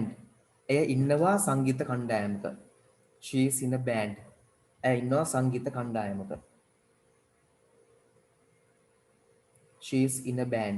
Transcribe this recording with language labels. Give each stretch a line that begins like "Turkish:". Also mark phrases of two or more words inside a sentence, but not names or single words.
Sinhala: එය ඉන්නවා සංගීත කණ්ඩායමක.
English: She is in a band.
Sinhala: එය ඉන්නවා සංගීත කණ්ඩායමක.
English: She is in a band.